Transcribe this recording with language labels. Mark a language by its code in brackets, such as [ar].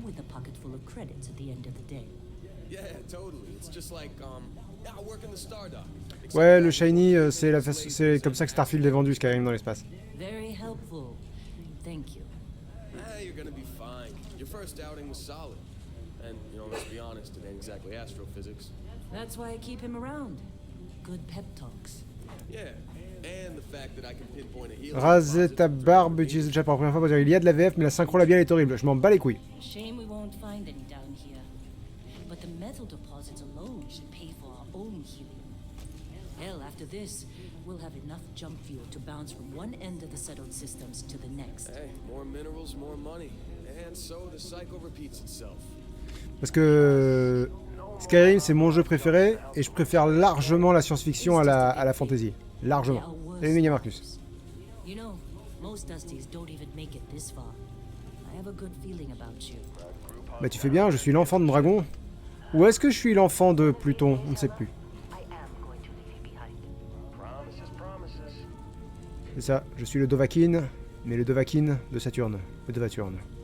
[en] With a pocket full of credits at the end of the day. Yeah, totally. It's just like I work in the Stardock. [fr] Ouais, le shiny, c'est comme ça que Starfield est vendu, Skyrim dans l'espace. [en] Very helpful. Thank you. You're gonna be fine. Your first outing was solid. And, you know, let's be honest, it ain't exactly astrophysics. That's why I keep him around. Good pep talks. Yeah, and the fact that I can pinpoint a healer. [fr] Raser ta barbe, utilise le chat pour la première fois pour dire il y a de la VF, mais la synchro labiale est horrible. Je m'en bats les couilles. [en] Shame we won't find any down here. But the metal deposits alone should pay for our own healing. Hell, after this, we'll have enough jump fuel to bounce from one end of the settled systems to the next. Hey, more minerals, more money. And so the cycle repeats itself. [fr] Parce que Skyrim, c'est mon jeu préféré, et je préfère largement la science-fiction à la fantasy. Largement. Salut Méga Marcus. [en] You know, most Dusties don't even make it this far. I have a good feeling about you. [fr] Bah tu fais bien, je suis l'enfant de Dragon. Ou est-ce que je suis l'enfant de Pluton? On ne sait plus. C'est ça, je suis le Dovahkiin, mais le Dovahkiin de Saturne. Le Dovaturne.